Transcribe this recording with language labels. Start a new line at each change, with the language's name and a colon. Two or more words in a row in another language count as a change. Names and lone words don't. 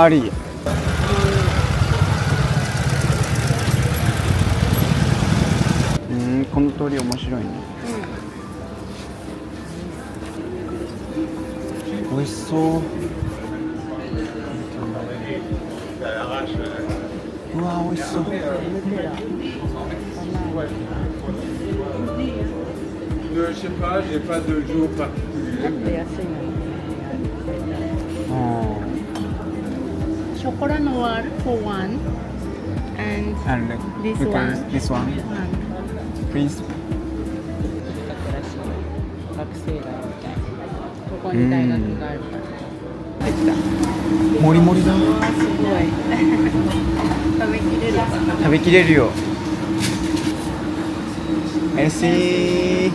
Japanese: あり。この通り面白いね。美味しそう。うわ、美味しそう。
French: Je sais pas, j'ai pas de jour particulier.
English: ショコラノワール for one and And this you can- one. this one, please.
Japanese: 学生街みたいな。ここに大学があるから。できた。もりもりだ。すごい。食べきれるかな。食べきれるよ。メルシー。